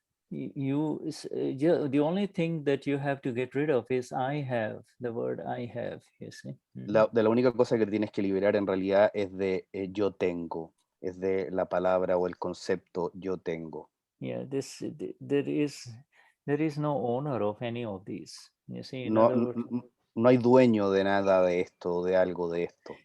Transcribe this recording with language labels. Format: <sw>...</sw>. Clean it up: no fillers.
<en>The only thing that you have to get rid of is I have, the word I have, you see.</en> <es>La única cosa que tienes que liberar en realidad es de yo tengo, es de la palabra o el concepto yo tengo.</es> <en>Yeah, there is no owner of any of these. You see, in No, other words,</en> <es>no hay dueño de nada de esto, de algo de esto.</es>